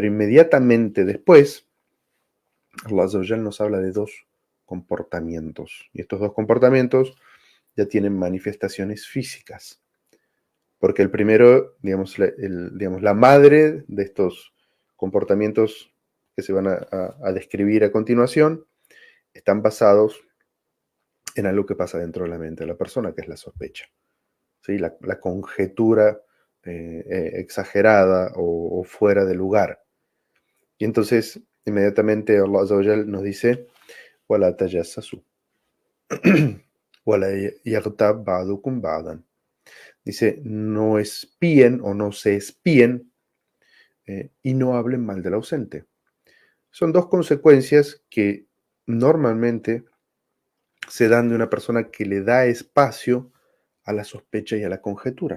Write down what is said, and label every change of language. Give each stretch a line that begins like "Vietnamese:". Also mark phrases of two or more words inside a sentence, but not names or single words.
Spanish: inmediatamente después,
Arabic: الله عز و جل
Spanish: nos habla de dos comportamientos, y estos dos comportamientos ya tienen manifestaciones físicas, porque el primero, digamos, digamos, la madre de estos comportamientos que se van a describir a continuación, están basados en algo que pasa dentro de la mente de la persona, que es la sospecha. ¿Sí? La conjetura exagerada o fuera de lugar. Y entonces, inmediatamente
Arabic: الله عز و جل
Spanish: nos dice,
Arabic: وَلَا تَجَسَّسُوا وَلَا يَغْتَبْ بَعْضُكُمْ بَعْضًا.
Spanish: Dice, no espíen o no se espíen y no hablen mal del ausente. Son dos consecuencias que normalmente se dan de una persona que le da espacio a la sospecha y a la conjetura.